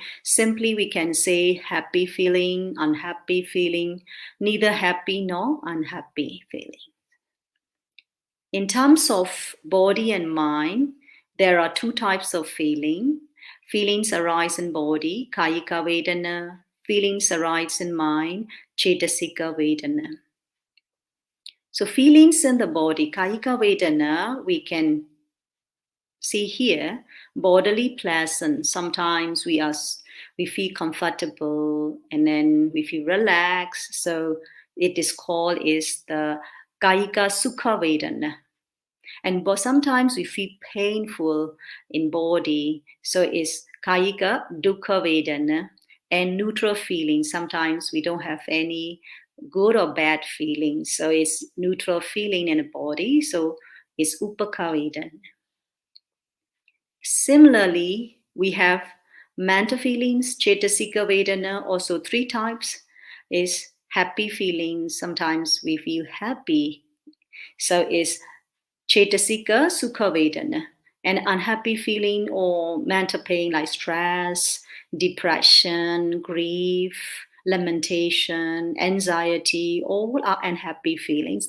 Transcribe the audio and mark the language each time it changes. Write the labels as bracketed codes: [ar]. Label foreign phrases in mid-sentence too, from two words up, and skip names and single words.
[en] Simply we can say happy feeling, unhappy feeling, neither happy nor unhappy feeling. In terms of body and mind, there are two types of feeling. Feelings arise in body, [pi] kayika vedana. [en] Feelings arise in mind, [pi] chetasika vedana. [en] So feelings in the body, [pi] kayika vedana, [en] we can see here, bodily pleasant. Sometimes we feel comfortable and then we feel relaxed. So it is called is the [pi] kayika sukha vedana. [en] And sometimes we feel painful in body. So it's [pi] kayika dukkha vedana [en] and neutral feelings. Sometimes we don't have any good or bad feelings. So it's neutral feeling in the body. So it's [pi] upakha vedana. [en] Similarly, we have mental feelings, [pi] chetasika vedana, [en] also three types. Is happy feelings. Sometimes we feel happy. So it's [pi] Chetasika Sukha Vedana, [en] an unhappy feeling or mental pain like stress, depression, grief, lamentation, anxiety, all are unhappy feelings.